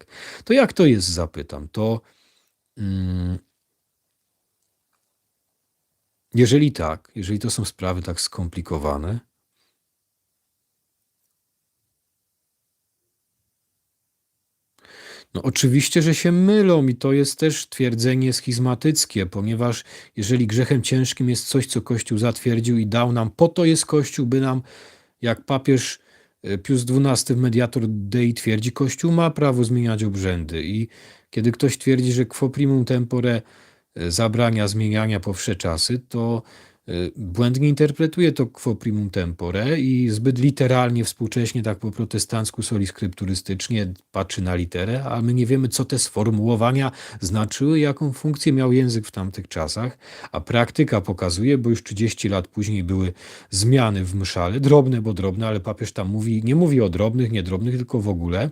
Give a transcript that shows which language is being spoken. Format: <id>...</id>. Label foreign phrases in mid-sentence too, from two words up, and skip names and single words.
<pl>To jak to jest, zapytam, jeżeli to są sprawy tak skomplikowane, oczywiście, że się mylą i to jest też twierdzenie schizmatyckie, ponieważ jeżeli grzechem ciężkim jest coś, co Kościół zatwierdził i dał nam, po to jest Kościół, by nam, jak papież Pius XII w Mediator Dei twierdzi, Kościół ma prawo zmieniać obrzędy i kiedy ktoś twierdzi, że quo primum tempore zabrania zmieniania po wsze czasy, to błędnie interpretuje to quo primum tempore i zbyt literalnie, współcześnie, tak po protestancku, soli skrypturystycznie patrzy na literę, a my nie wiemy, co te sformułowania znaczyły, jaką funkcję miał język w tamtych czasach, a praktyka pokazuje, bo już 30 lat później były zmiany w mszale, drobne, bo drobne, ale papież tam nie mówi o drobnych, niedrobnych, tylko w ogóle.</pl>